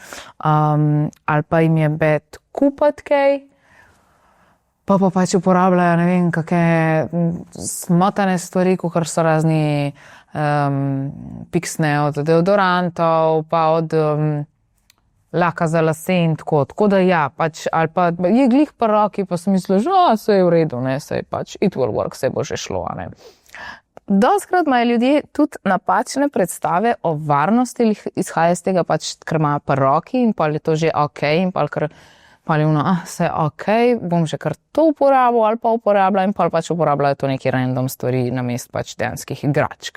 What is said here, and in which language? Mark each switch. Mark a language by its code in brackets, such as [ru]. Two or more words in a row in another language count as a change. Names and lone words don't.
[sl] Ali pa jim je bed kupati kaj, pa pač uporabljajo, ne vem, kakšne smotane stvari, kakor so razni piksne od deodorantov, pa od laka za lase in tako da ja, pač, ali pa je glih pa roki, pa sem mislila, že se je v redu, ne, se je pač, [en] it will work, [sl] se bo že šlo, a ne. Doskrat imajo ljudje tudi napačne predstave o varnosti, izhaja iz tega pač, ker imajo pa roki in pa je to že ok, in pa je vse ok, bom že kar to uporabil ali pa uporabljal in pa pač uporabljajo to neke random stvari namesto pač dejanskih igračk.